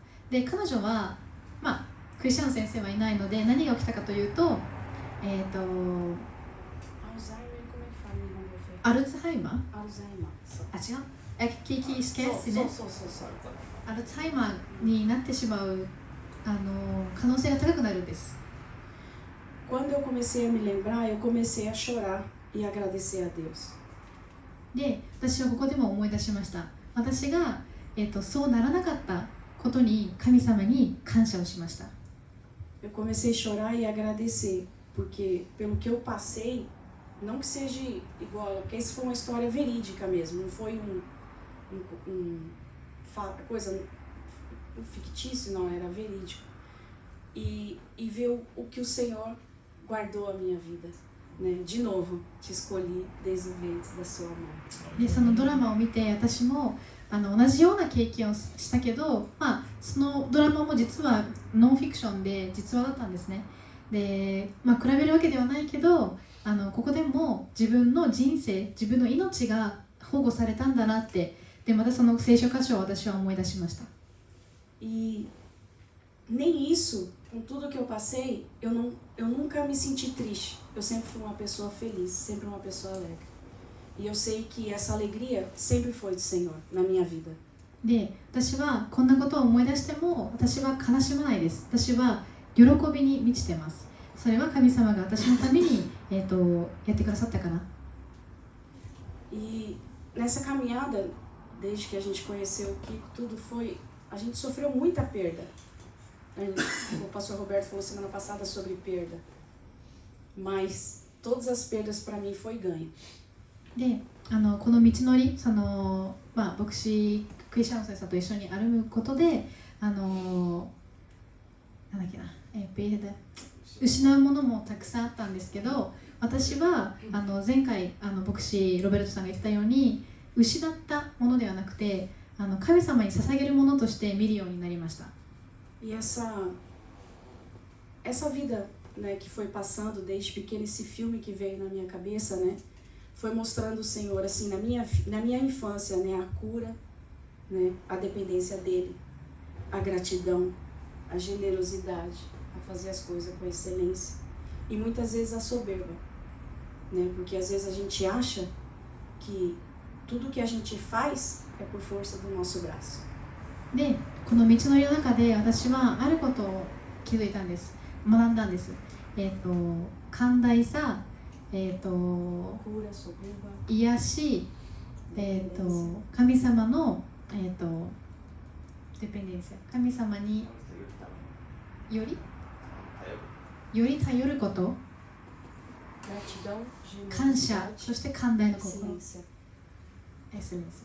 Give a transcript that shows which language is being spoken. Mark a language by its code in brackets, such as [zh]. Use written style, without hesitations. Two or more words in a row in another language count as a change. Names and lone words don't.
[ja] で彼女は、クリスチャンの先生はいないので、何が起きたかというと、アルツハイマーあ、違う、聞きスケースね。アルツハイマーになってしまう可能性が高くなるんです。 [pt] Quando eu comecei a me lembrar, eu comecei a chorar e agradecer a Deus. [ja] で、私はここでも思い出しました。私が、そうならなかったことに神様に感謝をしました。 [pt] Eu comecei a chorar e agradecer, porque pelo que eu passei, não que seja igual, porque isso foi uma história verídica mesmo, não foi coisa fictício, não, era verídico. E ver o que o Senhor guardou a minha vida, né? De novo, te escolhi desde o ventre da sua mãe. [ja] で、そのドラマを見て、私も同じような経験をしたけど、そのドラマも実はノンフィクションで実話だったんですね。で、比べるわけではないけど、ここでも自分の人生、自分の命が保護されたんだなって、でまたその聖書箇所を私は思い出しました。 [pt] E nem isso, com tudo que eu passei, eu nunca me senti triste. Eu sempre fui uma pessoa feliz, sempre uma pessoa alegre. E eu sei que essa alegria sempre foi do Senhor na minha vida. [ja] で、私はこんなことを思い出しても、私は悲しまないです。私は喜びに満ちてます。それは神様が私のために、やってくださったから。 [pt] E nessa caminhada, desde que a gente conheceu o Kiko, tudo foi... A gente sofreu muita perda. O pastor Roberto falou semana passada sobre perda. Mas todas as perdas para mim foi ganho. [ja] で、この道のり、牧師クリスチャンの先生と一緒に歩むことで、なんだっけな、失うものもたくさんあったんですけど、私は前回牧師ロベルトさんが言ってたように、失ったものではなくて、神様に捧げるものとして見るようになりました。 [pt] E essa vida, né, que foi passando desde pequeno, esse filme que veio na minha cabeça, né, foi mostrando o Senhor assim na minha infância, né, a cura, né, a dependência dele, a gratidão, a generosidade, a fazer as coisas com excelência e muitas vezes a soberba, né, porque às vezes a gente acha que tudo que a gente faz é por força do nosso braço. [ja] で、この道のりの中で私はあることを気づいたんです。学んだんです。寛大さ、癒し、神様の、デペンデンシア、神様により頼ること、感謝、そして寛大の心、エスレンス。